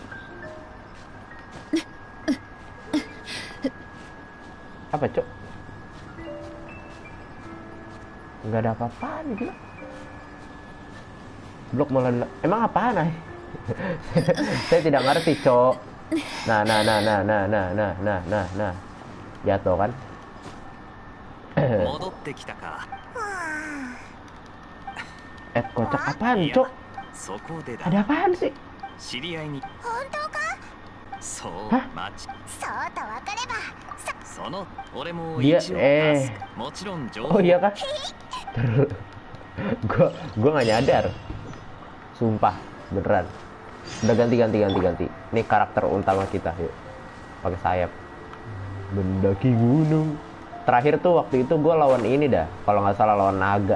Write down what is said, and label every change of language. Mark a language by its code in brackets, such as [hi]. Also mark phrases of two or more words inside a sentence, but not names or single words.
[id] Apa, Cok? Nggak ada apa-apaan, gila. Blok malah. Emang apaan, Saya tidak ngerti, Cok. Nah. Jatuh kan? [ja] 戻ってきたか。 [id] Kocak apaan, Cok? [ja] そこでだ。 [id] Ada apaan sih? [ja] 知り合いに。本当か？そう Hah?。そうと分かればその俺も [id] Dia [ja] 一応出す。もちろん情報。 [id] Oh iya kan? Terus gua nggak nyadar. Sumpah, beneran. Udah ganti. Ini karakter utama kita, yuk. Pakai sayap. Mendaki gunung. Terakhir tuh waktu itu gue lawan ini dah. Kalau nggak salah lawan naga.